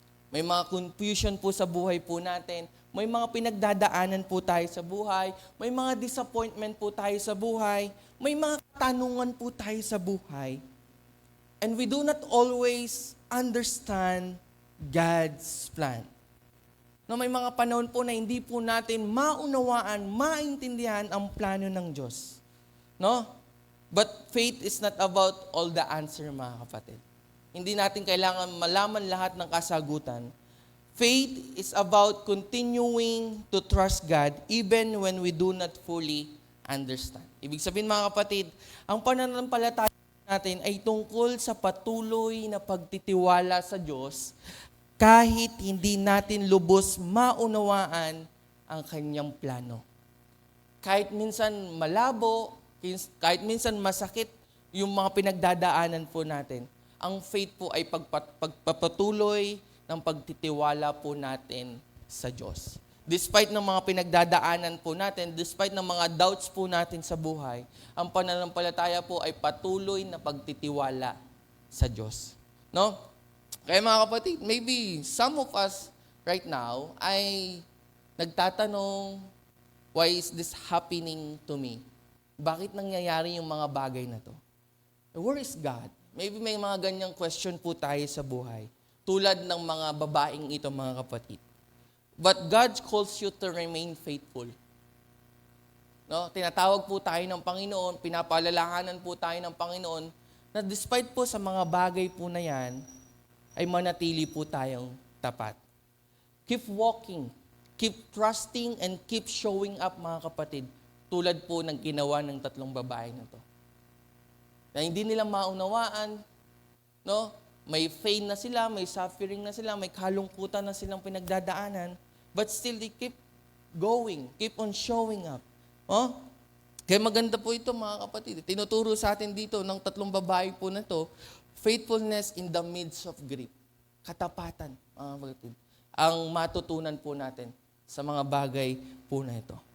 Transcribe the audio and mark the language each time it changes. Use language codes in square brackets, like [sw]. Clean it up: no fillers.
[tl] May mga confusion po sa buhay po natin. May mga pinagdadaanan po tayo sa buhay. May mga disappointment po tayo sa buhay. May mga katanungan po tayo sa buhay. [en] And we do not always understand God's plan. [tl] No, may mga panahon po na hindi po natin maunawaan, maintindihan ang plano ng Diyos. No? [en] But faith is not about all the answer, [tl] mga kapatid. Hindi natin kailangan malaman lahat ng kasagutan. [en] Faith is about continuing to trust God even when we do not fully understand. [tl] Ibig sabihin, mga kapatid, ang pananampalataya natin ay tungkol sa patuloy na pagtitiwala sa Diyos kahit hindi natin lubos maunawaan ang kanyang plano. Kahit minsan malabo, kahit minsan masakit yung mga pinagdadaanan po natin, ang faith po ay pagpapatuloy ng pagtitiwala po natin sa Diyos. Despite ng mga pinagdadaanan po natin, despite ng mga doubts po natin sa buhay, ang pananampalataya po ay patuloy na pagtitiwala sa Diyos. [en] No? [tl] Kaya mga kapatid, [en] maybe some of us right now [tl] ay nagtatanong, [en] why is this happening to me? [tl] Bakit nangyayari yung mga bagay na to? [en] Where is God? [tl] Maybe may mga ganyang question po tayo sa buhay. Tulad ng mga babaeng ito, mga kapatid. [en] But God calls you to remain faithful. No? [tl] Tinatawag po tayo ng Panginoon, pinapaalalahanan po tayo ng Panginoon na despite po sa mga bagay po na yan, ay manatili po tayong tapat. [en] Keep walking, keep trusting, and keep showing up, [tl] mga kapatid, tulad po ng ginawa ng tatlong babae na to. Na hindi nila maunawaan, no? May pain na sila, may suffering na sila, may kalungkutan na silang pinagdadaanan, [en] but still they keep going, keep on showing up. Oh? [tl] Kaya maganda po ito, mga kapatid. Tinuturo sa atin dito ng tatlong babae po na to, [en] faithfulness in the midst of grief. [tl] Katapatan, mga kapatid. Ang matutunan po natin sa mga bagay po na ito.